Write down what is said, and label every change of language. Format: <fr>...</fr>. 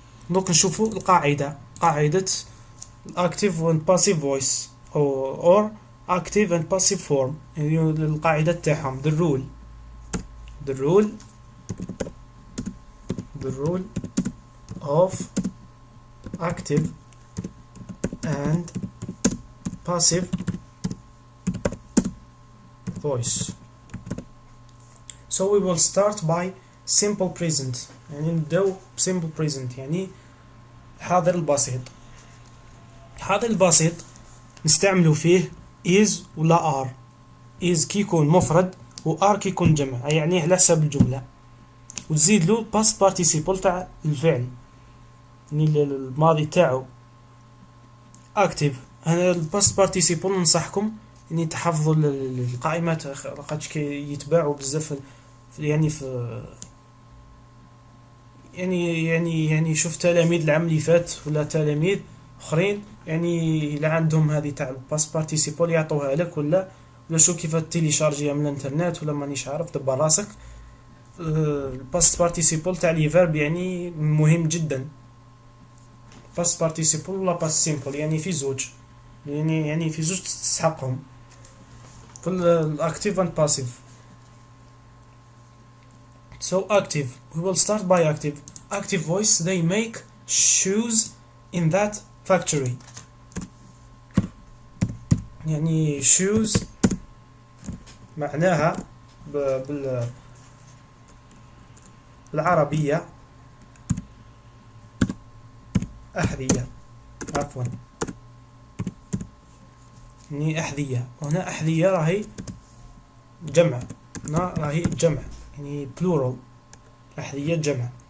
<ar>دونك نشوفوا القاعدة، قاعدة</ar> <en>active and passive voice or active and passive form.</en> <ar>يعني القاعدة تاعهم</ar> <en>the rule of active and passive voice. So we will start by simple present.</en> <ar>يعني نبداو simple present يعني الحاضر البسيط. الحاضر البسيط نستعملو فيه is ولا are. is كي يكون مفرد و are كي يكون جمع، يعني على حسب الجملة، وتزيد له past participle تاع الفعل يعني الماضي تاعو active. انا الباست participle ننصحكم اني تحفظوا القائمات خاطش كي يتباعوا بزاف يعني في يعني شوف تلاميذ العام اللي فات ولا تلاميذ اخرين يعني اللي عندهم هذه تاع الباست participle يعطوها لك ولا شوف كيف تيليشارجيها من الانترنت ولا مانيش عارف دبر راسك. الباست participle تاع لي فيرب يعني مهم جدا. past participle ولا past simple يعني في زوج، يعني في زوج تستحقهم في الactive and passive.</ar> <en>So active, we will start by active. Active voice, they make shoes in that factory.</en> <ar>يعني shoes معناها بالعربية أحذية، عفوا يعني أحذية، وهنا أحذية راهي جمع، هنا راهي جمع يعني plural، أحذية جمع.</ar>